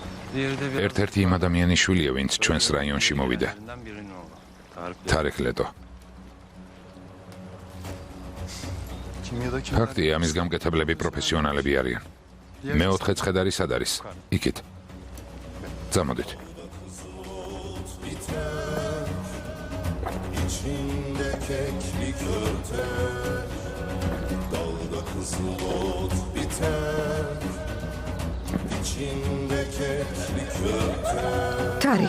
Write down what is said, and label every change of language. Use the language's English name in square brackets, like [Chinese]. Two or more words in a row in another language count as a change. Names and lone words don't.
[Georgian] ერთ-ერთი იმ ადამიანის შვილია, ვინც ჩვენს რაიონში მოვიდა. თარიქ ლეტო. ფაქტია, ამის გამკეთებლები პროფესიონალები არიან. მეოთხე ცხედარი სად არის? იქით. წამოდით. [Turkish] İçinde kekli köfte, dalda kızıl ot biter. İçinde kekli köfte, Tarik.